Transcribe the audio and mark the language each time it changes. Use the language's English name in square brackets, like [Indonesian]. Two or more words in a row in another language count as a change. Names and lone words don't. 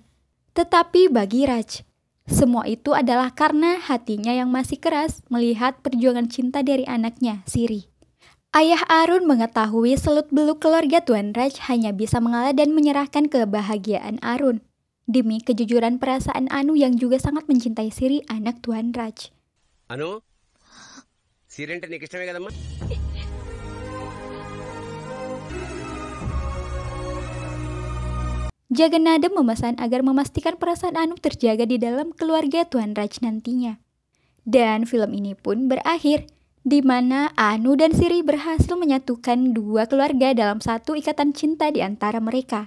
[Indonesian] Tetapi bagi Raj, semua itu adalah karena hatinya yang masih keras melihat perjuangan cinta dari anaknya, Siri. Ayah Arun mengetahui seluk-beluk keluarga Tuan Raj hanya bisa mengalah dan menyerahkan kebahagiaan Arun demi kejujuran perasaan Anu yang juga sangat mencintai Siri, anak Tuan Raj. [Telugu] అను సీరియల్ అంటే నీకు ఇష్టమే కదమ్మా. [Indonesian] Jagannadam memesan agar memastikan perasaan Anu terjaga di dalam keluarga Tuan Raj nantinya. Dan film ini pun berakhir, di mana Anu dan Siri berhasil menyatukan dua keluarga dalam satu ikatan cinta di antara mereka.